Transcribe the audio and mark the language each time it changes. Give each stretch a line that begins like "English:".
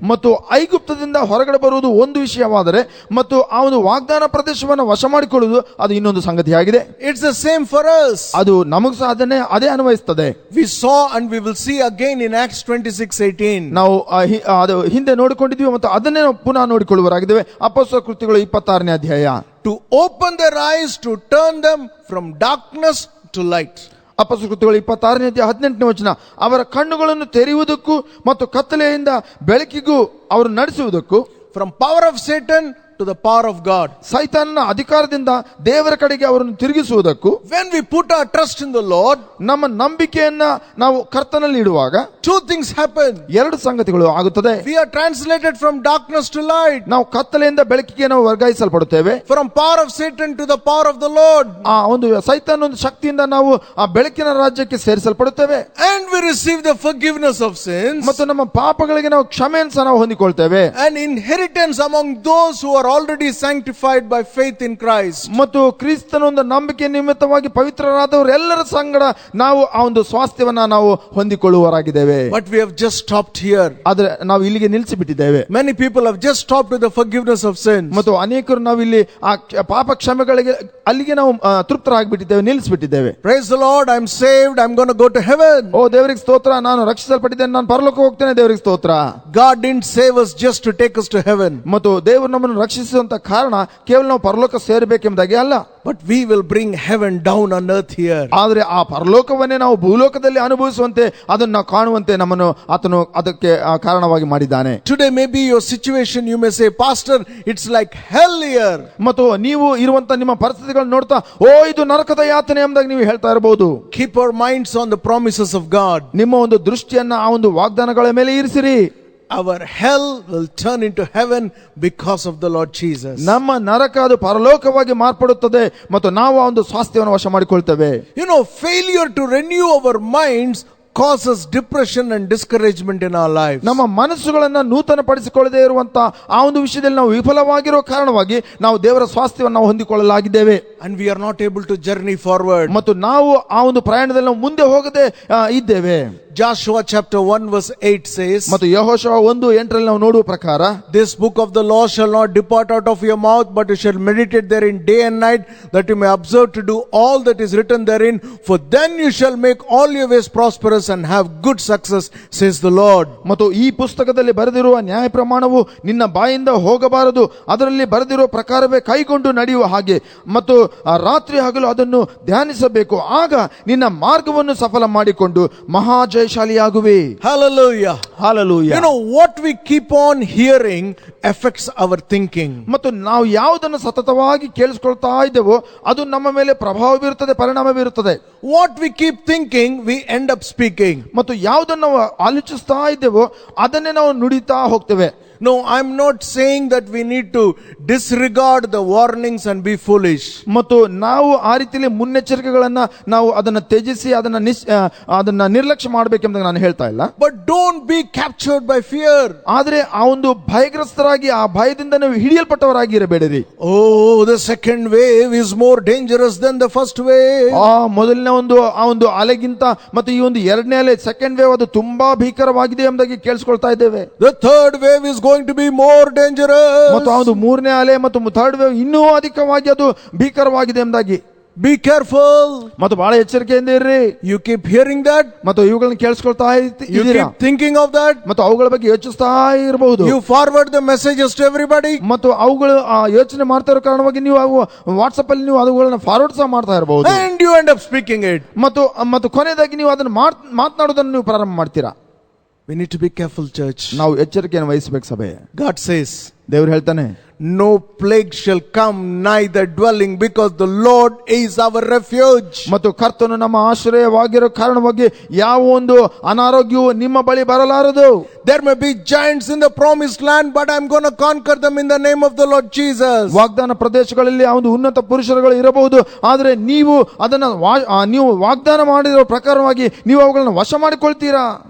Kannada: ಮತ್ತು ಐಗುಪ್ತದಿಂದ ಹೊರಗಡೆ ಬರುವುದು ಒಂದು ವಿಷಯವಾದರೆ ಮತ್ತು ಆ ಒಂದು ವಾಗ್ದಾನ ಪ್ರದೇಶವನ್ನು ವಶ ಮಾಡಿಕೊಳ್ಳುವುದು ಅದು ಇನ್ನೊಂದು ಸಂಗತಿಯಾಗಿದೆ.
English: It's the same for us.
Kannada: ಅದು ನಮಗೂ ಸಹ ಅದೇ ಅನ್ವಯಿಸ್ತದೆ.
English: We saw and we will see again in Acts 26:18.
Kannada: ನಾವು ಅದು ಹಿಂದೆ ನೋಡಿಕೊಂಡಿದ್ವಿ ಮತ್ತು ಅದನ್ನೇ ನಾವು ಪುನಃ ನೋಡಿಕೊಳ್ಳುವರಾಗಿದ್ದೇವೆ. ಅಪೊಸ್ತಲರ ಕೃತ್ಯಗಳು 26ನೇ ಅಧ್ಯಾಯ.
English: To open their eyes to turn them from darkness to light.
Kannada: ಅಪೊಸ್ತಲರ ಕೃತ್ಯಗಳು 26ನೇ ಅಧ್ಯಾಯ 18ನೇ ವಚನ. ಅವರ ಕಣ್ಣುಗಳನ್ನು ತೆರೆಯುವುದಕ್ಕೂ ಮತ್ತು ಕತ್ತಲೆಯಿಂದ ಬೆಳಕಿಗೂ ಅವರು ನಡೆಸುವುದಕ್ಕೂ.
English: From power of Satan to the power of God.
Kannada: ಸೈತಾನನ ಅಧಿಕಾರದಿಂದ ದೇವರ ಕಡೆಗೆ ಅವರನ್ನು ತಿರುಗಿಸುವುದಕ್ಕೂ.
English: When we put our trust in the Lord,
Kannada: ನಮ್ಮ ನಂಬಿಕೆಯನ್ನ ನಾವು ಕರ್ತನಲ್ಲಿ ಇಡುವಾಗ
English: two things happen.
Kannada: ಎರಡು ಸಂಗತಿಗಳು ಆಗುತ್ತದೆ.
English: We are translated from darkness to light.
Kannada: ನಾವು ಕತ್ತಲೆಯಿಂದ ಬೆಳಕಿಗೆ ನಾವು ವರ್ಗಾಯಿಸಲ್ಪಡುತ್ತೇವೆ.
English: From power of Satan to the power of the Lord.
Kannada: ಆ ಒಂದು ಸೈತಾನನ ಒಂದು ಶಕ್ತಿಯಿಂದ ನಾವು ಆ ಬೆಳಕಿನ ರಾಜ್ಯಕ್ಕೆ ಸೇರಿಸಲ್ಪಡುತ್ತೇವೆ.
English: And we receive the forgiveness of sins.
Kannada: ಮತ್ತು ನಮ್ಮ ಪಾಪಗಳಿಗೆ ನಾವು ಕ್ಷಮೆಯನ್ನು ಸಹ ನಾವು ಹೊಂದಿಕೊಳ್ತೇವೆ.
English: And inheritance among those who are already sanctified by faith in Christ.
Kannada: ಮತ್ತು ಕ್ರಿಸ್ತನ ಒಂದು ನಂಬಿಕೆ ನಿಮಿತ್ತವಾಗಿ ಪವಿತ್ರರಾದವರೆಲ್ಲರ ಸಂಗಡ ನಾವು ಆ ಒಂದು ಸ್ವಾಸ್ಥ್ಯವನ್ನ ನಾವು ಹೊಂದಿಕೊಳ್ಳುವರಾಗಿದ್ದೇವೆ.
English: But we have just stopped here.
Kannada: ಆದ್ರೆ ನಾವು ಇಲ್ಲಿಗೆ ನಿಲ್ಲಿಸಿ ಬಿಟ್ಟಿದ್ದೇವೆ.
English: Many people have just stopped with the forgiveness of sins.
Kannada: ಮತ್ತು ಅನೇಕರು ನಾವು ಇಲ್ಲಿ ಆ ಪಾಪ ಕ್ಷಮೆಗಳಿಗೆ ಅಲ್ಲಿಗೆ ನಾವು ತೃಪ್ತರಾಗಿಬಿಟ್ಟಿದ್ದೇವೆ, ನಿಲ್ಲಿಸಿಬಿಟ್ಟಿದ್ದೇವೆ.
English: Praise the Lord, I'm saved, I'm going to go to heaven.
Kannada: ಓ ದೇವರಿಗೆ ಸ್ತೋತ್ರ, ನಾನು ರಕ್ಷಿಸಲ್ಪಟ್ಟಿದ್ದೇನೆ, ನಾನು ಪರಲೋಕ ಹೋಗ್ತೇನೆ, ದೇವರಿಗೆ ಸ್ತೋತ್ರ.
English: God didn't save us just to take us to heaven.
Kannada: ಮತ್ತು ದೇವರು ನಮ್ಮನ್ನು ರಕ್ಷಿಸುವಂತ ಕಾರಣ ಕೇವಲ ನಾವು ಪರಲೋಕ ಸೇರಬೇಕೆಂಬುದಾಗಿ ಅಲ್ಲ.
English: But we will bring heaven down on earth here.
Kannada: ಆದ್ರೆ ಆ ಪರಲೋಕವನ್ನೇ ನಾವು ಭೂಲೋಕದಲ್ಲಿ ಅನುಭವಿಸುವಂತೆ ಅದನ್ನ ನಾವು ಕಾಣುವಂತೆ ನಮ್ಮನ್ನು ಆತನು ಅದಕ್ಕೆ ಕಾರಣವಾಗಿ ಮಾಡಿದ್ದಾನೆ.
English: Today maybe your situation, you may say, Pastor, it's like hell here.
Kannada: ಮತ್ತು ನೀವು ಇರುವಂತ ನಿಮ್ಮ ಪರಿಸ್ಥಿತಿಗಳನ್ನು ನೋಡ್ತಾ ಇದು ನರಕದ ಯಾತನೆ ಎಂಬುದಾಗಿ ನೀವು ಹೇಳ್ತಾ ಇರಬಹುದು.
English: Keep our minds on the promises of God.
Kannada: ನಿಮ್ಮ ಒಂದು ದೃಷ್ಟಿಯನ್ನ ಆ ಒಂದು ವಾಗ್ದಾನಗಳ ಮೇಲೆ ಇರಿಸಿರಿ.
English: Our hell will turn into heaven because of the Lord Jesus.
Kannada: ನಮ್ಮ ನರಕ ಅದು ಪರಲೋಕವಾಗಿ ಮಾರ್ಪಡುತ್ತದೆ ಮತ್ತು ನಾವು ಆ ಒಂದು ಸ್ವಾಸ್ಥ್ಯವನ್ನು ವಶ ಮಾಡಿಕೊಳ್ತೇವೆ.
English: Failure to renew our minds causes depression and discouragement in our lives.
Kannada: ನಮ್ಮ ಮನಸ್ಸುಗಳನ್ನು ನೂತನ ಪಡಿಸಿಕೊಳ್ಳದೇ ಇರುವಂತ ಆ ಒಂದು ವಿಷಯದಲ್ಲಿ ನಾವು ವಿಫಲವಾಗಿರೋ ಕಾರಣವಾಗಿ ನಾವು ದೇವರ ಸ್ವಾಸ್ಥ್ಯವನ್ನು ನಾವು ಹೊಂದಿಕೊಳ್ಳಲಾಗಿದ್ದೇವೆ.
English: And we are not able to journey forward.
Kannada: ಮತ್ತು ನಾವು ಆ ಒಂದು ಪ್ರಯಾಣದಲ್ಲಿ ನಾವು ಮುಂದೆ ಹೋಗದೆ ಇದ್ದೇವೆ.
English: Joshua chapter 1 verse 8 says,
Kannada: ಮತ್ತು ಯೆಹೋಶುವ 1:8 ನಾವು ನೋಡುವ ಪ್ರಕಾರ,
English: this book of the law shall not depart out of your mouth, but you shall meditate therein day and night, that you may observe to do all that is written therein, for then you shall make all your ways prosperous and have good success, says the Lord.
Kannada: ಮತ್ತು ಈ ಪುಸ್ತಕದಲ್ಲಿ ಬರೆದಿರುವ ನ್ಯಾಯ ಪ್ರಮಾಣವು ನಿನ್ನ ಬಾಯಿಂದ ಹೋಗಬಾರದು, ಅದರಲ್ಲಿ ಬರೆದಿರುವ ಪ್ರಕಾರವೇ ಕೈಗೊಂಡು ನಡೆಯುವ ಹಾಗೆ ಮತ್ತು ರಾತ್ರಿ ಹಗಲು ಅದನ್ನು ಧ್ಯಾನಿಸಬೇಕು, ಆಗ ನಿನ್ನ ಮಾರ್ಗವನ್ನು ಸಫಲ ಮಾಡಿಕೊಂಡು ಮಹಾ ಜಯಶಾಲಿಯಾಗುವೆ.
English: Hallelujah. Hallelujah. What we keep on hearing affects our thinking.
Kannada: ಮತ್ತು ನಾವು ಯಾವುದನ್ನು ಸತತವಾಗಿ ಕೇಳಿಸಿಕೊಳ್ತಾ ಇದ್ದೇವೋ ಅದು ನಮ್ಮ ಮೇಲೆ ಪ್ರಭಾವ ಬೀರುತ್ತದೆ, ಪರಿಣಾಮ ಬೀರುತ್ತದೆ.
English: What we keep thinking, we end up speaking.
Kannada: ಮತ್ತು ಯಾವುದನ್ನು ನಾವು ಆಲೋಚಿಸ್ತಾ ಇದ್ದೇವೋ ಅದನ್ನೇ ನಾವು ನುಡಿತಾ ಹೋಗ್ತೇವೆ.
English: No, I'm not saying that we need to disregard the warnings and be foolish.
Kannada: ಮತ್ತು ನಾವು ಆ ರೀತಿಯಲ್ಲಿ ಮುನ್ನೆಚ್ಚರಿಕೆಗಳನ್ನ ನಾವು ಅದನ್ನ ತ್ಯಜಿಸಿ ಅದನ್ನ ನಿರ್ಲಕ್ಷ್ಯ ಮಾಡಬೇಕೆಂದು ನಾನು ಹೇಳ್ತಾ ಇಲ್ಲ.
English: But don't be captured by fear.
Kannada: ಆದ್ರೆ ಆ ಒಂದು ಭಯಗ್ರಸ್ತರಾಗಿ ಆ ಭಯದಿಂದ ನೀವು ಹಿಡಿಯಲ್ಪಟ್ಟವರಾಗಿ ಇರಬೇಡಿರಿ.
English: Oh, the second wave is more dangerous than the first wave.
Kannada: ಮೊದಲನೇ ಆ ಒಂದು ಅಲೆಗಿಂತ ಮತ್ತು ಈ ಒಂದು ಎರಡನೇ ಅಲೆ,
English: second wave,
Kannada: ಅದು ತುಂಬಾ ಭೀಕರವಾಗಿದೆ ಎಂಬುದಾಗಿ ಕೇಳಿಸ್ಕೊಳ್ತಾ ಇದ್ದೇವೆ.
English: The third wave is going to be more dangerous.
Kannada: ಮತ್ತು ಆ ಒಂದು ಮೂರನೇ ಅಲೆ ಮತ್ತು
English: third wave
Kannada: ಇನ್ನೂ ಅಧಿಕವಾಗಿ ಅದು ಭೀಕರವಾಗಿದೆ ಎಂಬುದಾಗಿ.
English: Be careful.
Kannada: ಮತ್ತು ಬಹಳ ಎಚ್ಚರಿಕೆಯಿಂದ ಇರ್ರಿ.
English: You keep hearing that.
Kannada: ಮತ್ತು ಇವುಗಳನ್ನ ಕೇಳಿಸ್ಕೊಳ್ತಾ
English: You
Kannada: ಇದ್ದೀರಾ,
English: keep thinking of that.
Kannada: ಮತ್ತು ಅವುಗಳ ಬಗ್ಗೆ ಯೋಚಿಸ್ತಾ ಇರಬಹುದು.
English: You forward the messages to everybody.
Kannada: ಮತ್ತು ಅವುಗಳು ಯೋಚನೆ ಮಾಡ್ತಾ ಇರೋ ಕಾರಣವಾಗಿ ನೀವು ವಾಟ್ಸ್ಆಪ್ ಅಲ್ಲಿ ನೀವು ಅವುಗಳನ್ನ ಫಾರ್ವರ್ಡ್ ಸಹ ಮಾಡ್ತಾ ಇರಬಹುದು.
English: And you end up speaking it.
Kannada: ಮತ್ತು ಕೊನೆಯದಾಗಿ ನೀವು ಅದನ್ನು ಮಾತನಾಡೋದನ್ನು ನೀವು ಪ್ರಾರಂಭ ಮಾಡ್ತೀರಾ.
English: We need to be careful, church.
Kannada: ನಾವು ಎಚ್ಚರಿಕೆಯನ್ನು ವಹಿಸಬೇಕು ಸಭೆ.
English: God says,
Kannada: ದೇವರು ಹೇಳ್ತಾನೆ,
English: no plague shall come nigh the dwelling, because the Lord is our refuge.
Kannada: ಮತ್ತು ಕರ್ತನು ನಮ್ಮ ಆಶ್ರಯವಾಗಿರೋ ಕಾರಣವಾಗಿ ಯಾವ ಒಂದು ಅನಾರೋಗ್ಯವು ನಿಮ್ಮ ಬಳಿ ಬರಲಾರದು.
English: There may be giants in the promised land, but I'm going to conquer them in the name of the Lord Jesus.
Kannada: ವಾಗ್ದಾನ ಪ್ರದೇಶಗಳಲ್ಲಿ ಆ ಒಂದು ಉನ್ನತ ಪುರುಷರುಗಳು ಇರಬಹುದು, ಆದರೆ ನೀವು ಅದನ್ನ ನೀವು ವಾಗ್ದಾನ ಮಾಡಿರೋ ಪ್ರಕಾರವಾಗಿ ನೀವು ಅವುಗಳನ್ನು ವಶ ಮಾಡಿಕೊಳ್ತೀರಾ.